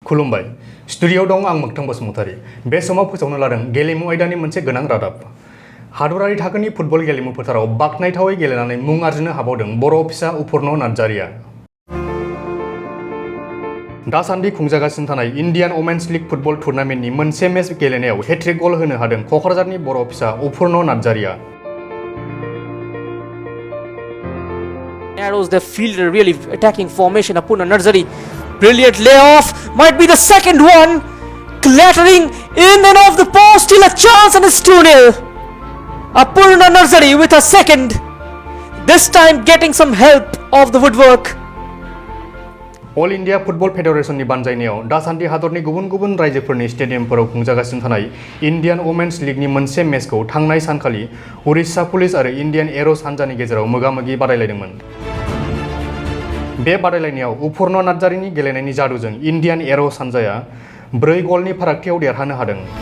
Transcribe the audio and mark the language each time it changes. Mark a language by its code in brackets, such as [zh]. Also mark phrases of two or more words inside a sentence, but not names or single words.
[brx] खुलुमबाय स्टुडिय'आव दं आं मोगथां बसुमतारी बे समाव फोसावनो लादों गेलेमु आयदानि मोनसे गोनां रादाब हादरारि थाखोनि फुटबल गेलेमु फोथाराव बाखनायथावै गेलेनानै मुं आर्जिनो हाबावदों बर' फिसा उफुर्न नार्जारिया दासान्दि खुंजागासिनो थानाय इन्डियान वमेन्स लीग फुटबल टुर्नामेन्टनि मोनसे मेच गेलेनायाव [en] hat-trick goal [brx] होनो हादों क'क्राझारनि बर' फिसा उफुर्न नार्जारिया [en] Arrows they field a really attacking formation. Apurna Narzari, brilliant layoff, might be the second one, clattering in and off the post, still a chance and it's 2-0. Apurna Narzari with a second, this time getting some help of the woodwork. [brx] अल इन्डिया फुटबल फेडारेशननि बानजायनायाव दासान्दि हादरनि गुबुन गुबुन रायजोफोरनि स्टेडियामफोराव खुंजागासिनो थानाय इन्डियान वमेन्स लीगनि मोनसे मेचखौ थांनाय सानखालि उरिष्या पुलिस आरो इन्डियान एर'स हान्जानि गेजेराव मोगा-मोगि बादायलायदोंमोन। बे बादायलायनायाव उफुर्न नार्जारिनि गेलेनायनि जादुजों इन्डियान एर'स हान्जाया 4 गलनि फारागथियाव देरहानो हादों।